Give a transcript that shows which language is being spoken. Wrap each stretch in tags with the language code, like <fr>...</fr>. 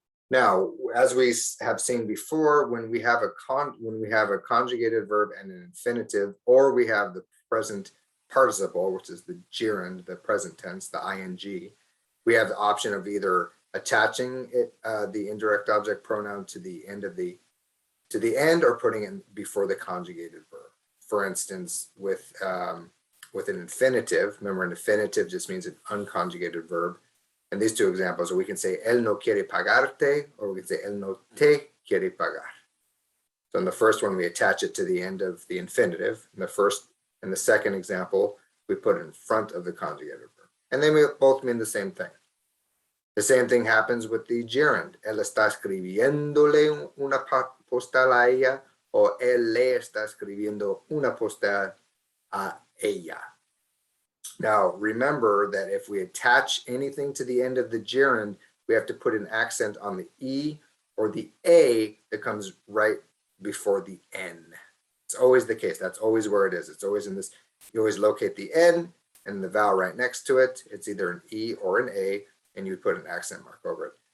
<en>Now, as we have seen before, when we have a conjugated verb and an infinitive, or we have the present participle, which is the gerund, the present tense, the ing, we have the option of either attaching the indirect object pronoun to the end or putting it before the conjugated verb. For instance, with an infinitive, remember an infinitive just means an unconjugated verb. And these 2 examples, we can say</en> <es>él no quiere pagarte,</es> <en>or we can say</en> <es>él no te quiere pagar.</es> <en>So in the first one, we attach it to the end of the infinitive. In the second example, we put it in front of the conjugated verb. And they both mean the same thing. The same thing happens with the gerund.</en> <es>Él está escribiéndole una postal a ella, o él le está escribiendo una postal a ella.</es> <en>Now, remember that if we attach anything to the end of the gerund, we have to put an accent on the E or the A that comes right before the N. It's always the case. That's always where it is. It's always in this. You always locate the N and the vowel right next to it. It's either an E or an A, and you put an accent mark over it.</en>